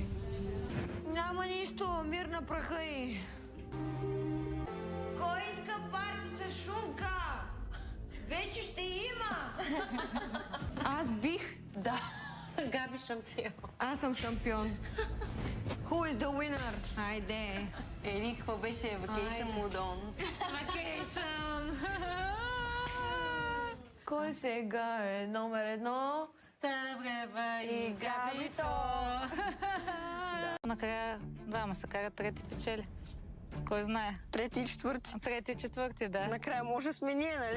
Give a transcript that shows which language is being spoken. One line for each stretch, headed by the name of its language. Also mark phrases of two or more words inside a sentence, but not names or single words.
Bulgarian: Няма нищо, мир на праха и... Кой иска парти с шумка? Вече ще има! Аз бих. Да, Габи шампион. Аз съм шампион.
English: Who is the winner?
Bulgarian: Хайде. Ели, какво беше?
English: Vacation mood on. Vacation!
Bulgarian: Кой сега е номер 1? Стебрева и Габито! Накрая двама се карат, трети печели. Кой знае? Трети и четвърти. Трети и четвърти, да. Накрая може да сме ние, нали?